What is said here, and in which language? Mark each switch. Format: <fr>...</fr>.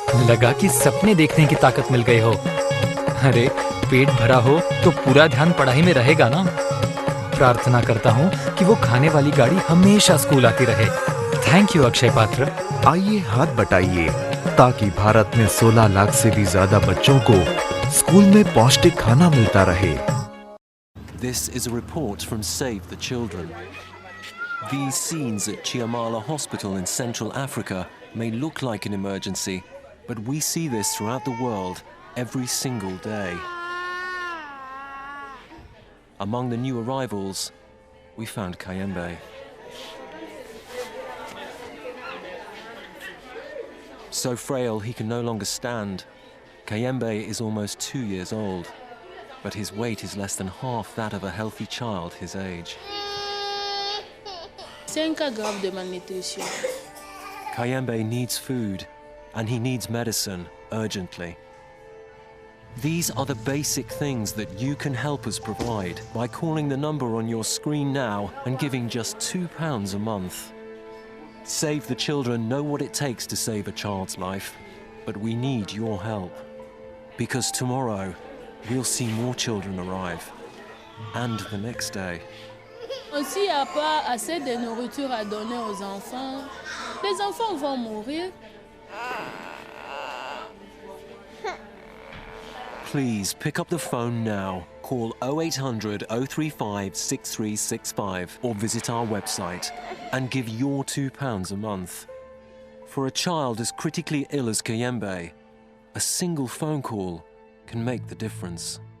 <hi>लगा कि सपने देखने की ताकत मिल गई हो. अरे पेट भरा हो तो पूरा ध्यान पढ़ाई में रहेगा ना. प्रार्थना करता हूँ कि वो खाने वाली गाड़ी हमेशा स्कूल आती रहे.</hi> <en>Thank you Akshaya Patra.</en> <hi>आइए हाथ बटाइए ताकि भारत में 16 लाख से भी ज्यादा बच्चों को स्कूल में पौष्टिक खाना मिलता रहे.</hi> <en>This is a report from Save the Children. These scenes at Chiamala Hospital in Central Africa may look like an emergency, but we see this throughout the world every single day. Among the new arrivals, we found Kayembe. So frail he can no longer stand, Kayembe is almost 2 years old, but his weight is less than half that of a healthy child his age.</en> <fr>C'est un cas grave de malnutrition.</fr> <en>Kayembe needs food, and he needs medicine urgently. These are the basic things that you can help us provide by calling the number on your screen now and giving just £2 a month. Save the Children know what it takes to save a child's life, but we need your help. Because tomorrow, we'll see more children arrive. And the next day.</en> <fr>S'il n'y a pas assez de nourriture à donner aux enfants, les enfants vont mourir.</fr> <en>Please pick up the phone now. Call 0800 035 6365 or visit our website and give your £2 a month. For a child as critically ill as Kayembe, a single phone call can make the difference.</en>